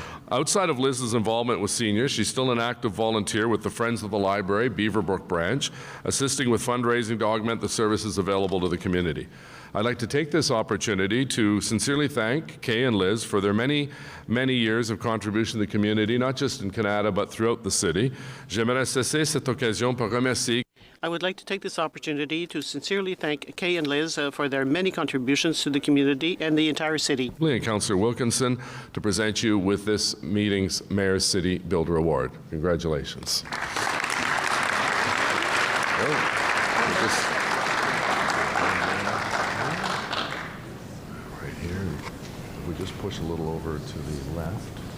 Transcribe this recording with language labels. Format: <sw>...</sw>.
<en>Outside of Liz's involvement with seniors, she's still an active volunteer with the Friends of the Library, Beaverbrook branch, assisting with fundraising to augment the services available to the community. I'd like to take this opportunity to sincerely thank Kay and Liz for their many, many years of contribution to the community, not just in Canada, but throughout the city.</en> <fr>J'aimerais saisir cette occasion pour remercier.</fr> <en>I would like to take this opportunity to sincerely thank Kay and Liz for their many contributions to the community and the entire city. And Councillor Wilkinson to present you with this meeting's Mayor's City Builder Award. Congratulations. Right here, we just push a little over to the left.</en>